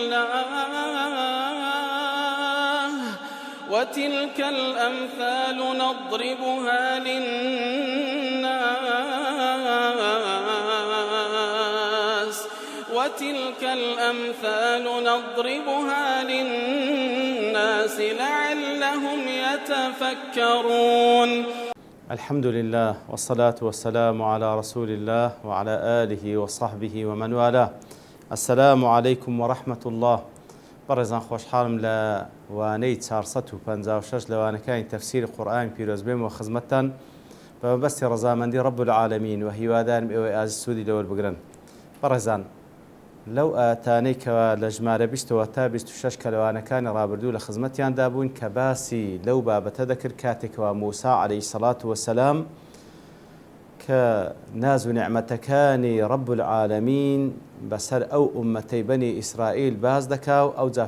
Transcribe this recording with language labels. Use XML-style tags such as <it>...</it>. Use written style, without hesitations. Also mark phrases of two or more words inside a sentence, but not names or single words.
<ar>الله وتلك الأمثال نضربها للناس لعلهم يتفكرون. الحمد لله والصلاة والسلام على رسول الله وعلى آله وصحبه ومن والاه. السلام عليكم ورحمة الله.</ar> <ckb>بەڕێزان خۆشحاڵم لە وانەی 456 لەوانەکانی تەفسیری قورئانی پیرۆز بێم و خزمەتتان بە مەبەستی ڕەزامەندی</ckb> <ar>رب العالمین</ar> <ckb>و هیوادارم ئێوەی ئازیز سوودی لەوە بگرن. بەڕێزان لەو ئاتانەی کەوا لە ژمارە 20 تا 26 کە لەوانەکانی ڕابردوو لە خزمەتیاندا بوون کە باسی لەو بابەتە دەکرد کاتێکەوە موسا</ckb> <ar>عەلەیهی سەڵات وەسەلام</ar> <ckb>کە ناز و نعمەتەکانی</ckb> <ar>رب العالمین</ar> <ckb>بەسەر ئەو ئومەتەی بەنی ئیسرائیل باز دەکا و ئەوجا</ckb>